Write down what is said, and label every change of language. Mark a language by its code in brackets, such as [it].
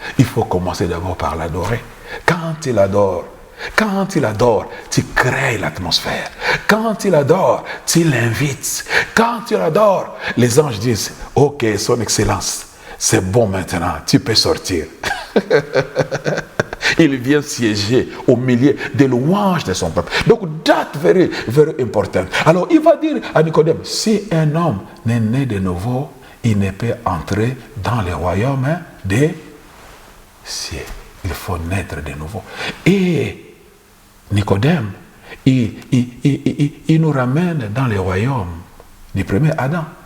[fr] Il faut commencer d'abord par l'adorer. Quand il adore, tu crées l'atmosphère. Quand il adore, tu l'invites. Quand il adore, les anges disent, ok, son excellence, c'est bon maintenant, tu peux sortir. Il vient siéger au milieu des louanges de son peuple. Donc, [en] that's very, very important. [fr] Alors, il va dire à Nicodème, si un homme n'est né de nouveau, il ne peut entrer dans le royaume des cieux. Il faut naître de nouveau. Et Nicodème, il nous ramène dans les royaumes du premier Adam.